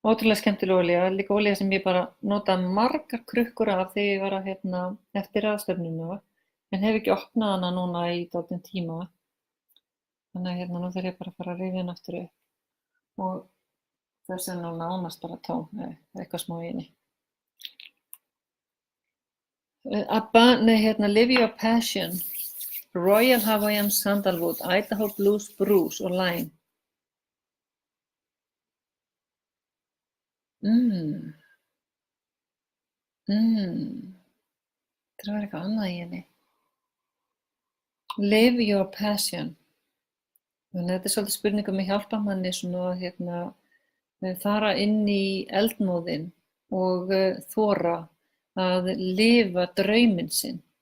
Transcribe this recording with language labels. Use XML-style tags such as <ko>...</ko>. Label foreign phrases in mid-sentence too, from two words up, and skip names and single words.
<is>Ótrúlega skemmtileg olía, líka olía sem ég bara notaði margar krukkur af þegar ég var að eftir ráðstefnuna, en hef ekki opnað hana núna í dálítinn tíma. Þannig að nú þarf ég bara að fara að rifja hana aftur upp. Og þessi er nú nánast bara tóm, eitthvað smá í henni. Live Your Passion, Royal Hawaiian Sandalwood, Idaho Blue Spruce og Lime. Það var eitthvað annað í henni. Live Your Passion. Þannig að þetta er svolítið spurning að hjálpa manni svona að fara inn í eldmóðinn og þora að lifa drauminn sinn.</is>